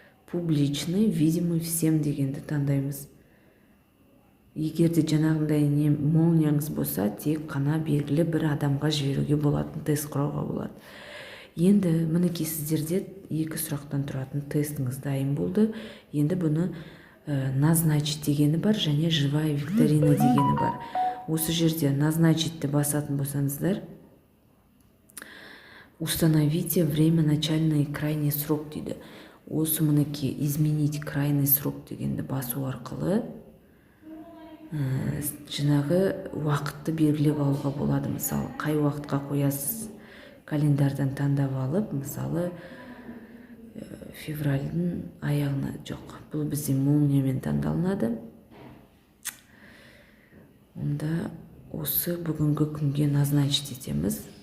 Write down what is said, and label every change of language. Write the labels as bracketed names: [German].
[Russian] Публичный, видимый всем [Kazakh] дегенді таңдаймыз. Егер де жаңағындай молнияңыз болса, тек қана белгілі бір адамға жіберуге болатын тест құрауға болады. Енді мінекей сіздерде 2 сұрақтан тұратын тестіңіз дайын болды. Енді бұны назначить дегені бар және [Russian] живая викторина [Kazakh] дегені бар. Осы жерде назначитті басатын болсаңыздар, [Russian] установите время начальный и крайний срок [Kazakh] дейді. Осы мінекей [Russian] изменить крайний срок [Kazakh] дегенді басу арқылы жаңағы уақытты белгілеп алуға болады. Мысалы, қай уақытқа қоясыз, календардан таңдап алып, мысалы февральдың аяғына, жоқ, бұл бізде молниямен таңдалынады. Онда осы бүгінгі күнге назначить етеміз.